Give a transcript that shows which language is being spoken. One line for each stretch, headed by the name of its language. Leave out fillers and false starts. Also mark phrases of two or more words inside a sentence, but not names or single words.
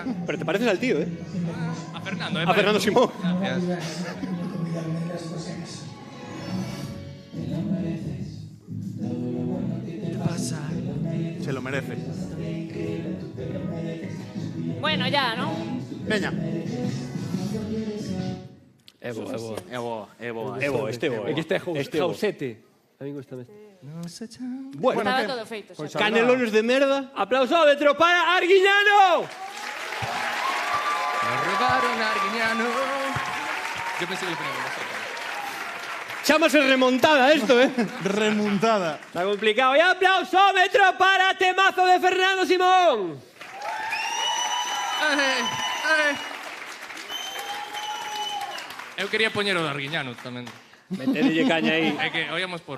Spanish: Pero te pareces al tío, ¿eh? A Fernando, A Fernando Simón. Gracias. Se lo merece. Bueno, ya, ¿no?
Galician: Veña. É boa, é boa. É boa, é boa. É boa, este é boa. É que este é boa. Jausete. A mí gusta mesmo.
Spanish: Bueno,
Galician: Estaba todo feito. Pois Xa. canelones de merda. Aplausómetro para Arguiñano.
Spanish: Me robaron a Arguiñano. Yo pensé que lo ponía con vosotros.
Galician: Chámase remontada esto,
Spanish: ¿eh? Remontada. Está complicado.
Galician: E aplausómetro para temazo de Fernando Simón. Eu quería poñer o de Arguiñano tamén. Metedelle caña aí. É que oíamos por...